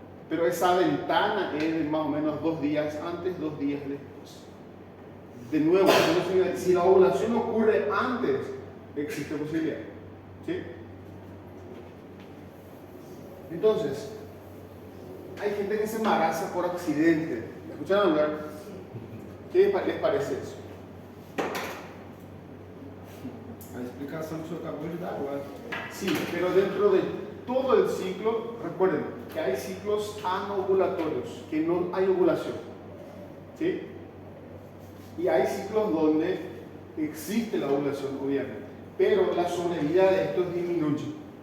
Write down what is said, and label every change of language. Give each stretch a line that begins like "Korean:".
Spanish: Pero esa ventana es de más o menos 2 días antes, 2 días después. De nuevo, si la ovulación ocurre antes, existe posibilidad. ¿Sí? Entonces, hay gente que se embaraza por accidente. ¿Me escucharon hablar? ¿Qué les parece eso?
Portuguese: A explicação que o senhor acabou de dar agora.
Spanish: Sí, pero dentro de todo el ciclo, recuerden que hay ciclos anovulatorios, que no hay ovulación. ¿Sí? Y hay ciclos donde existe la ovulación, obviamente, pero la sobrevida de estos disminuye.